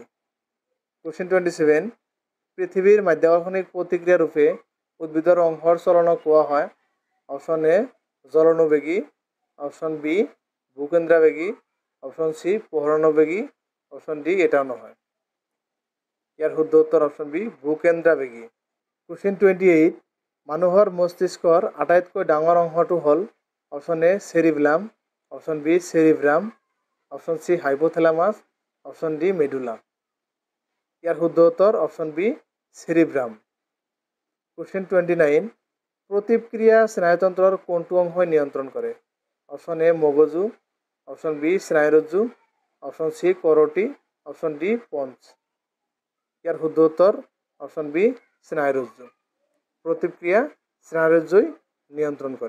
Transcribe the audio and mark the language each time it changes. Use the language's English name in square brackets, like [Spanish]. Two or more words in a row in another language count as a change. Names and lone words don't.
[Assamese] কোশ্চেন 27, পৃথিবীর মাধ্যাকর্ষণিক প্রতিক্রিয়া রূপে উদ্ভিদের অংশর চলনক কোয়া হয় [English] option A [Assamese] জ্বলনবেগী, [English] option B [Assamese] ভূকেন্দ্রাবেগী, [English] option C [Assamese] পোহরানুবেগী, [English] option D [Assamese] এটাও নহয়। ইয়ার শুদ্ধ উত্তর [English] option B [Assamese] ভূকেন্দ্রাবেগী। কোশ্চেন 28, মানুহৰ মস্তিষ্কৰ আটাইতকৈ ডাঙৰ অংশটো হ'ল [English] option A [Assamese] সেরিবেলাম, [English] option B [Assamese] সেরিব্রাম, [English] option C [Assamese] হাইপোথ্যালামাস, [English] option D [Assamese] মেডুলা। ইয়ার শুদ্ধ উত্তর [English] option B [Assamese] সেরিব্রাম। কোশ্চেন 29, প্ৰতিক্ৰিয়া স্নায়ুতন্ত্ৰৰ কোনটো অংশই নিয়ন্ত্ৰণ কৰে? [English] option A [Assamese] মগজু, [English] option B [Assamese] স্নায়ুৰজ্জু, [English] option C [Assamese] কৰটি, [English] option D [Assamese] পঞ্চ। ইয়াৰ শুদ্ধ উত্তৰ [English] option B [Assamese] স্নায়ুৰজ্জু। প্ৰতিক্ৰিয়া স্নায়ুৰজ্জুই নিয়ন্ত্ৰণ কৰে।